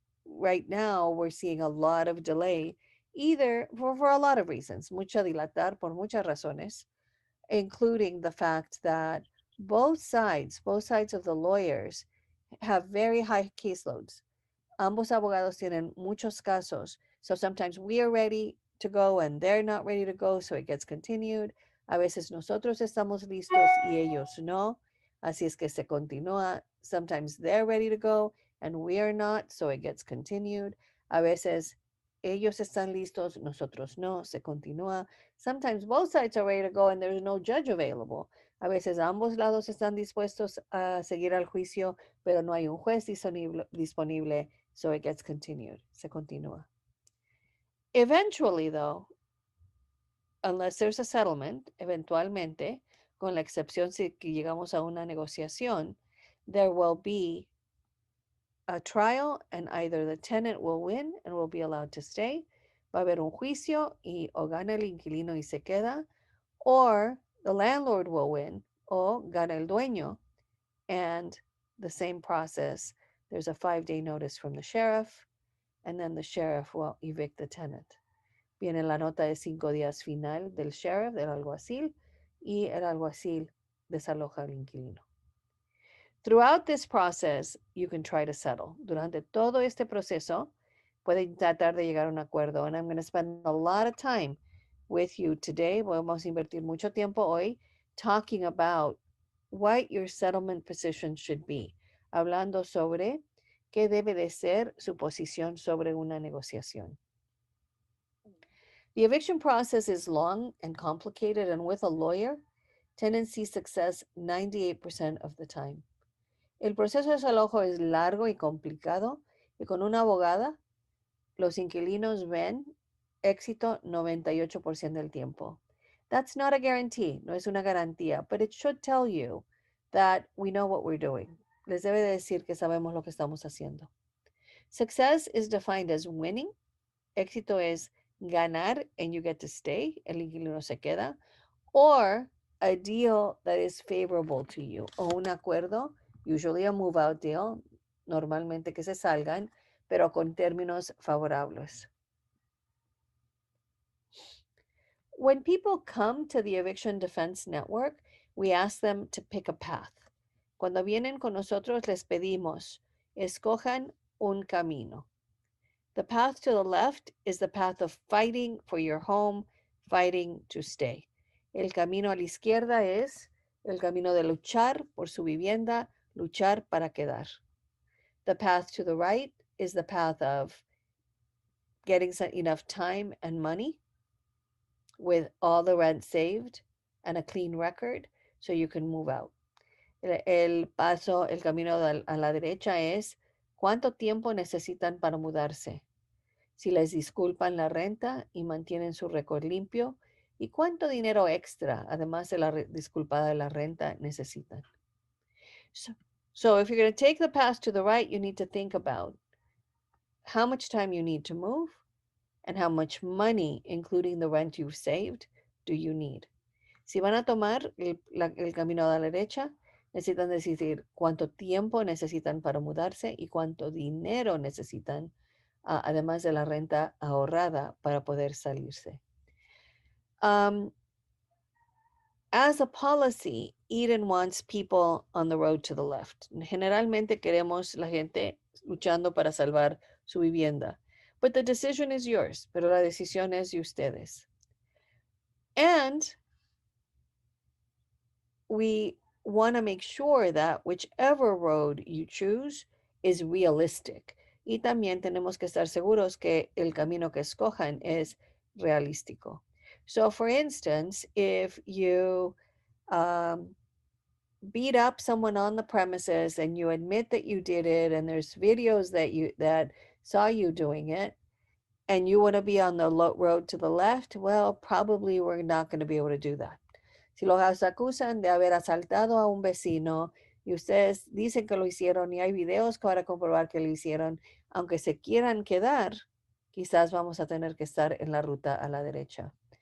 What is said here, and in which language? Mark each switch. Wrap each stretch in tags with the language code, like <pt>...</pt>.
<en>right now we're seeing a lot of delay, either for a lot of reasons,</en> <es>mucha dilatar por muchas razones,</es> <en>including the fact that both sides of the lawyers have very high caseloads.</en> <es>Ambos abogados tienen muchos casos.</es> <en>So sometimes we are ready to go and they're not ready to go, so it gets continued.</en> <es>A veces nosotros estamos listos y ellos no. Así es que se continúa.</es> <en>Sometimes they're ready to go and we are not, so it gets continued.</en> <es>A veces ellos están listos, nosotros no, se continúa.</es> <en>Sometimes both sides are ready to go and there's no judge available.</en> <es>A veces ambos lados están dispuestos a seguir al juicio, pero no hay un juez disponible,</es> <en>so it gets continued.</en> <es>Se continúa.</es> <en>Eventually, though, unless there's a settlement,</en> <es>eventualmente, con la excepción si que llegamos a una negociación,</es> <en>there will be a trial and either the tenant will win and will be allowed to stay,</en> <es>va a haber un juicio y o gana el inquilino y se queda,</es> <en>or the landlord will win</en> <es>o gana el dueño,</es> <en>and the same process, there's a 5-day notice from the sheriff, and then the sheriff will evict the tenant.</en> <es>Viene la nota de 5 días final del sheriff, del alguacil, y el alguacil desaloja al inquilino.</es> <en>Throughout this process, you can try to settle.</en> <es>Durante todo este proceso, pueden tratar de llegar a un acuerdo.</es> <en>And I'm going to spend a lot of time with you today.</en> <es>Vamos a invertir mucho tiempo hoy</es> <en>talking about what your settlement position should be.</en> <es>Hablando sobre qué debe de ser su posición sobre una negociación.</es> <en>The eviction process is long and complicated, and with a lawyer, tenants see success 98% of the time.</en> <es>El proceso de desalojo es largo y complicado, y con una abogada, los inquilinos ven éxito 98% del tiempo.</es> <en>That's not a guarantee,</en> <es>no es una garantía,</es> <en>but it should tell you that we know what we're doing.</en> <es>Les debe de decir que sabemos lo que estamos haciendo.</es> <en>Success is defined as winning.</en> <es>Éxito es ganar</es> <en>and you get to stay,</en> <es>el inquilino se queda, or a deal that is favorable to you, o un acuerdo,</es> <en>usually a move out deal,</en> <es>normalmente que se salgan, pero con términos favorables.</es> <en>When people come to the Eviction Defense Network, we ask them to pick a path.</en> <es>Cuando vienen con nosotros, les pedimos, escojan un camino.</es> <en>The path to the left is the path of fighting for your home, fighting to stay.</en> <es>El camino a la izquierda es el camino de luchar por su vivienda, luchar para quedar.</es> <en>The path to the right is the path of getting enough time and money with all the rent saved and a clean record so you can move out.</en> <es>El camino a la derecha es cuánto tiempo necesitan para mudarse, si les disculpan la renta y mantienen su récord limpio, y cuánto dinero extra, además de la disculpada de la renta, necesitan.</es> <en>So if you're going to take the path to the right, you need to think about how much time you need to move and how much money, including the rent you've saved, do you need.</en> <es>Si van a tomar el camino a la derecha, necesitan decidir cuánto tiempo necesitan para mudarse y cuánto dinero necesitan, además de la renta ahorrada, para poder salirse.</es> <en>As a policy, Eden wants people on the road to the left.</en> <es>Generalmente queremos la gente luchando para salvar su vivienda.</es> <en>But the decision is yours,</en> <es>pero la decisión es de ustedes.</es> <en>And we want to make sure that whichever road you choose is realistic.</en> <es>Y también tenemos que estar seguros que el camino que escojan es realístico.</es> <en>So for instance, if you beat up someone on the premises and you admit that you did it and there's videos that saw you doing it, and you want to be on the road to the left, well, probably we're not going to be able to do that.</en> <es>Si los acusan de haber asaltado a un vecino y ustedes dicen que lo hicieron y hay videos para comprobar que lo hicieron, aunque se quieran quedar, quizás vamos a tener que estar en la ruta a la derecha.</es>